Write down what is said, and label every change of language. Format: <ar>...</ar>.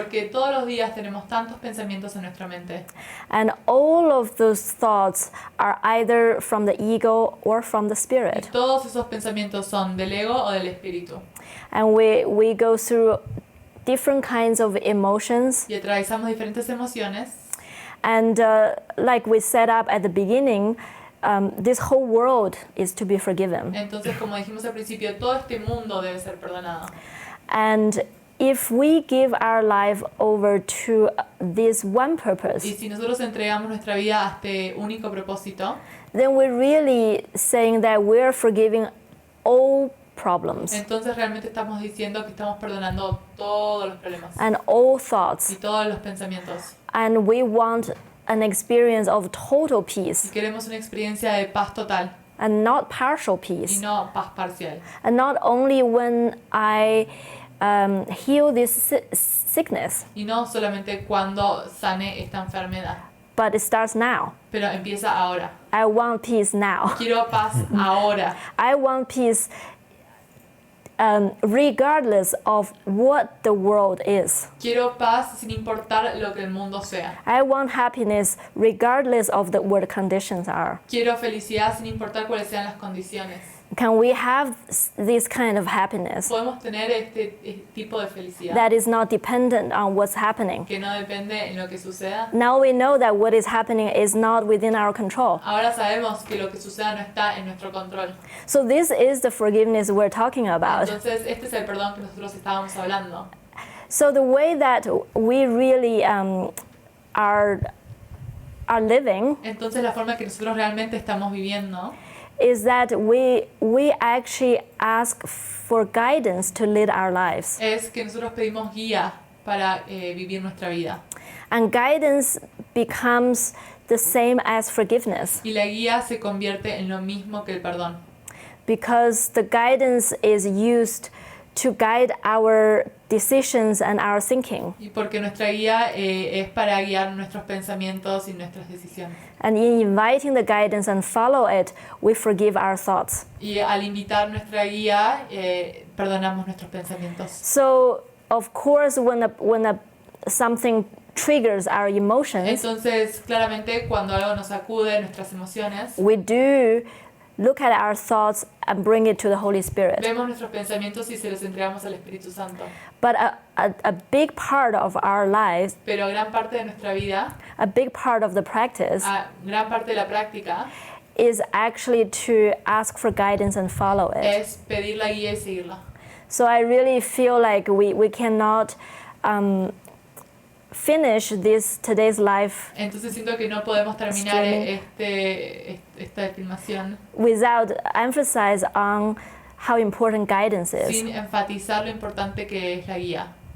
<es>Porque todos los días tenemos tantos pensamientos en nuestra mente.</es> <en>And all of those thoughts are either from the ego or from the</en> <es>Y</es> <en>Spirit.</en> <es>todos esos pensamientos son del ego o del espíritu.</es> <en>And we go through different kinds of emotions.</en> <es>Y atravesamos diferentes emociones.</es> <en>And like we set up at the beginning, this whole world is to be forgiven.</en> <es>Entonces, como dijimos al principio, todo este mundo debe ser perdonado.</es> <en>And if we give our life over to this one</en> <es>Y</es> <en>purpose,</en> <es>si nosotros entregamos nuestra vida a este único propósito,</es> <en>then we're really saying that we're forgiving all problems</en> <es>entonces realmente estamos diciendo que estamos perdonando todos los problemas</es> <en>and all</en> <es>y</es> <en>thoughts.</en> <es>todos los pensamientos.</es> <en>And we want an experience of total</en> <es>Y</es> <en>peace</en> <es>queremos una experiencia de paz total</es> <en>and not partial</en> <es>y</es> <en>peace.</en> <es>no paz parcial.</es> <en>And not only when I heal this sickness,</en> <es>Y no solamente cuando sane esta enfermedad,</es> <en>but it starts now.</en> <es>pero empieza ahora.</es> <en>I want peace now.</en> <es>Quiero paz ahora.</es> <en>I want peace regardless of what the world is.</en> <es>Quiero paz sin importar lo que el mundo sea.</es> <en>I want happiness regardless of what the conditions are.</en> <es>Quiero felicidad sin importar cuáles sean las condiciones.</es> <en>Can we have this kind of happiness</en> <es>Podemos tener este tipo de felicidad</es> <en>that is not dependent on what's happening?</en> <es>que no depende en lo que suceda.</es> <en>Now we know that what is happening is not within our control.</en> <es>Ahora sabemos que lo que suceda no está en nuestro control.</es> <en>So this is the forgiveness we're talking about.</en> <es>Entonces, este es el perdón que nosotros estábamos hablando.</es> <en>So the way that we really are living</en> <es>Entonces, la forma que nosotros realmente estamos viviendo</es> <en>is that we actually ask for guidance to lead our lives.</en> <es>es que nosotros pedimos guía para vivir nuestra vida.</es> <en>And guidance becomes the same as forgiveness</en> <es>Y la guía se convierte en lo mismo que el perdón.</es> <en>because the guidance is used to guide our decisions and our thinking.</en> <es>Y porque nuestra guía es para guiar nuestros pensamientos y nuestras decisiones.</es> <en>And in inviting the guidance and follow it, we forgive our thoughts.</en> <es>Y al invitar nuestra guía, perdonamos nuestros pensamientos.</es> <en>So, of course, when something triggers our emotions,</en> <es>Entonces, claramente, cuando algo nos sacude nuestras emociones,</es> <en>we do look at our thoughts and bring it to the Holy Spirit.</en> <es>vemos nuestros pensamientos y se los entregamos al Espíritu Santo.</es> <en>But a big part of our lives,</en> <es>Pero gran parte de nuestra vida,</es> <en>a big part of the practice,</en> <es>gran parte de la práctica,</es> <en>is actually to ask for guidance and follow it.</en> <es>es pedir la guía y seguirla.</es> <en>So I really feel like we cannot finish today's life</en> <es>Entonces siento que no podemos terminar</es> <en>Streaming.</en> <es>esta filmación</es> <en>without emphasis on how important guidance is.</en> <es>sin enfatizar lo importante que es la guía.</es>